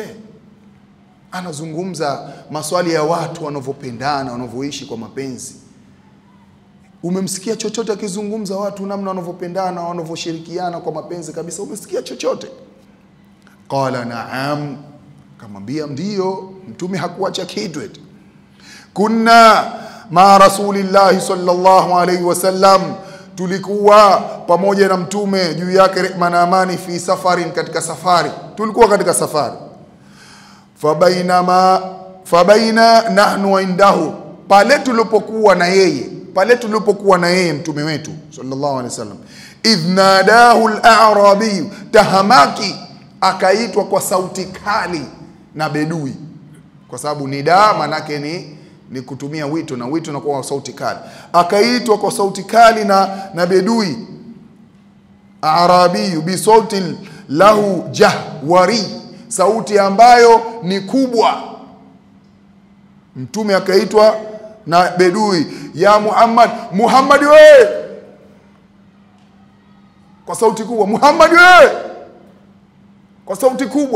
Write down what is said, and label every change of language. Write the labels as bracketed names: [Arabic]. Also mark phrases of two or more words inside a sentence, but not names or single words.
[Swahili] Anazungumza maswali ya watu wanavyopendana, wanavyoishi kwa mapenzi. Umemsikia chochote akizungumza watu namna wanavyopendana, wanavyoshirikiana kwa mapenzi kabisa? Umesikia chochote? [Arabic] قال نعم, [Swahili] kamwambia ndiyo. Mtume hakuacha kitu eti. [Arabic] كنا مع رسول الله صلى الله عليه وسلم, [Swahili] tulikuwa pamoja na mtume, juu yake rehma na amani, [Arabic] في سفر, [Swahili] katika safari. Tulikuwa katika safari. [Arabic] فبينا نحن عنده, [Swahili] pale tulipokuwa na yeye mtume wetu [Arabic] صلى الله عليه وسلم, إذ ناداه الأعرابي, [Swahili] tahamaki, akaitwa kwa sauti kali na bedui, kwa sababu nida manake ni kutumia wito, na wito unakuwa kwa sauti kali. Akaitwa kwa sauti kali na bedui, [Arabic] أعرابي بصوت له جهوري, [Swahili] sauti ambayo ni kubwa. Mtume akaitwa na bedui, ya Muhammad we, kwa sauti kubwa, Muhammad we, kwa sauti kubwa.